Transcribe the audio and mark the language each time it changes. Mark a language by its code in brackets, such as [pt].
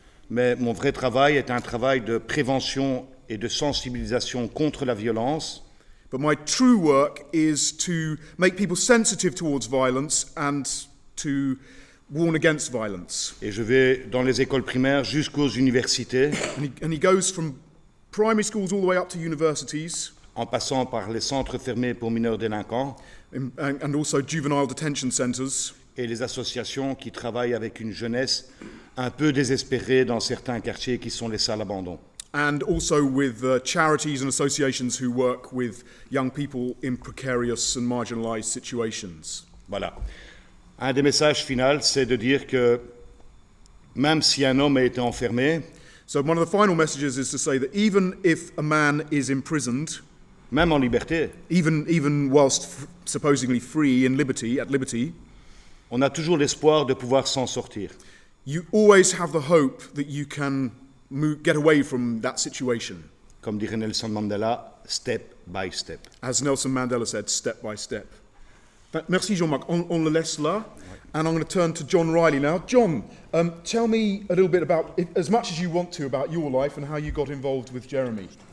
[fr] Mais mon vrai travail est un travail de prévention et de sensibilisation contre la violence. [en] But my true work is to make people sensitive towards violence and to warn against violence. [fr] Et je vais dans les écoles primaires jusqu'aux universités. [en] And he goes from primary schools all the way up to universities. [fr] En passant par les centres fermés pour mineurs délinquants. [en] And also juvenile detention centers. [fr] Et les associations qui travaillent avec une jeunesse un peu désespérés dans certains quartiers qui sont laissés à l'abandon. [en] And also with charities and associations who work with young people in precarious and marginalised situations. [fr] Voilà. Un des messages finaux, c'est de dire que même si un homme a été enfermé, [en] So one of the final messages is to say that even if a man is imprisoned, [fr] même en liberté, [en] even whilst supposedly free in liberty, at liberty, [fr] on a toujours l'espoir de pouvoir s'en sortir. [en] you always have the hope that you can get away from that situation. [fr] Comme dirait Nelson Mandela, [en] step by step. As Nelson Mandela said, step by step. [fr] Merci Jean-Marc. On le laisse là. [en] And I'm going to turn to John Riley now. John, tell me a little bit about, as much as you want to, about your life and how you got involved with Jeremy.